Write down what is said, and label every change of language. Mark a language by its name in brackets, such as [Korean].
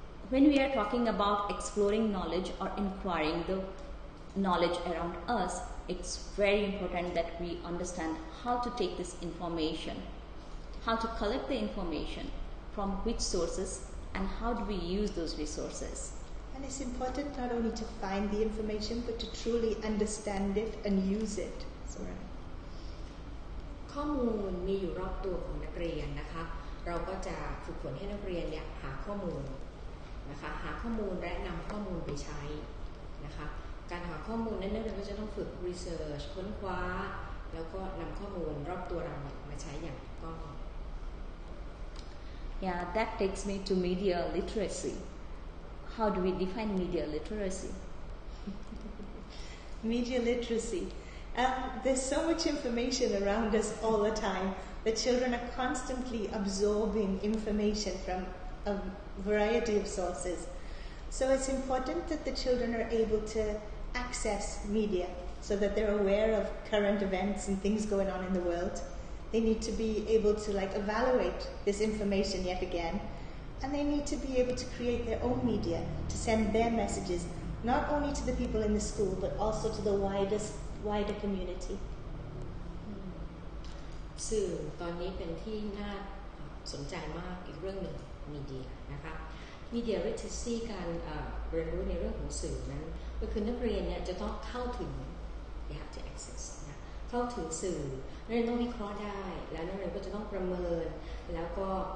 [English] When we are talking about exploring knowledge or inquiring the knowledge around us, it's very important that we understand how to take this information, how to collect the information, from which sources, and how do we use those resources. And it's important not only to find the information, but to truly understand it and use it. Sorry. [Thai] ข้อมูลมีอยู่รอบตัวของนักเรียนนะคะเราก็จะฝึกฝนให้นักเรียนเนี่ยหาข้อมูลนะคะหาข้อมูลและนำข้อมูลไปใช้นะคะการหาข้อมูลนั้นนักเรียนก็จะต้องฝึก research ค้นคว้าแล้วก็นำข้อมูลรอบตัวเรามาใช้อย่างถูกต้อง [English] Yeah, that takes me to media literacy. How do we define media literacy? Media literacy. There's so much information around us all the time. The children are constantly absorbing information from a variety of sources. So it's important that the children are able to access media so that they're aware of current events and things going on in the world. They need to be able to evaluate this information yet again, and they need to be able to create their own media to send their messages not only to the people in the school but also to the wider community. [Thai] สื่อตอนนี้เป็นที่น่าสนใจมากอีกเรื่องหนึ่งมีเดียนะคะ Media literacy การเรียนรู้ในเรื่องของสื่อนั้นก็คือนักเรียนเนี่ยจะต้องเข้าถึง [English] they have to access [Thai] นะเข้าถึงสื่อนักเรียนต้องวิเคราะห์ได้แล้วนักเรียนก็จะต้องประเมินแล้วก็